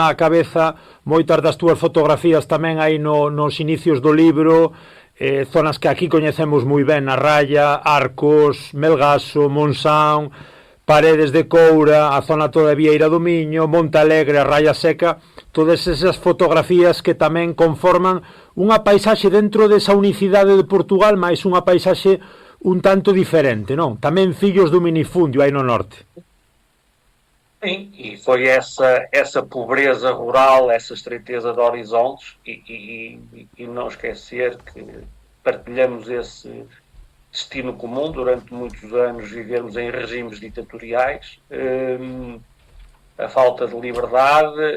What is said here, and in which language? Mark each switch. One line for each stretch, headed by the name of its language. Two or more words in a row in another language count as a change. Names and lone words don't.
Galician: á cabeza moitas das túas fotografías tamén aí nos inicios do libro, zonas que aquí coñecemos moi ben, a Raya, Arcos, Melgaso, Monsaun, Paredes de Coura, a zona toda de Vieira do Miño, Montalegre, a Raya Seca, todas esas fotografías que tamén conforman unha paisaxe dentro desa unicidade de Portugal, mais unha paisaxe un tanto diferente, non? Tamén fillos do minifundio aí no norte.
Portuguese: Sim, e foi essa pobreza rural, essa estreiteza de horizontes e não esquecer que partilhamos esse destino comum durante muitos anos, vivermos em regimes ditatoriais, a falta de liberdade.